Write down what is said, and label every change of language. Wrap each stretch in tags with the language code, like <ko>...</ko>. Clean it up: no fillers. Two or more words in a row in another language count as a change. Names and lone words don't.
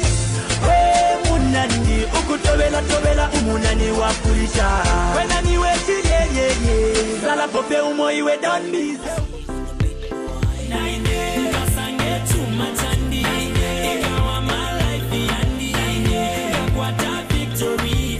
<bem>Munani ukutobela umunani wakulisha wena niwe chileyeye sala bope umo iwe</bem> <en>don't be selfish.</en> <bem>Naine kasange chumachandi ikawa</bem> <en>my life</en> <bem>yandi kakwata victory.</bem>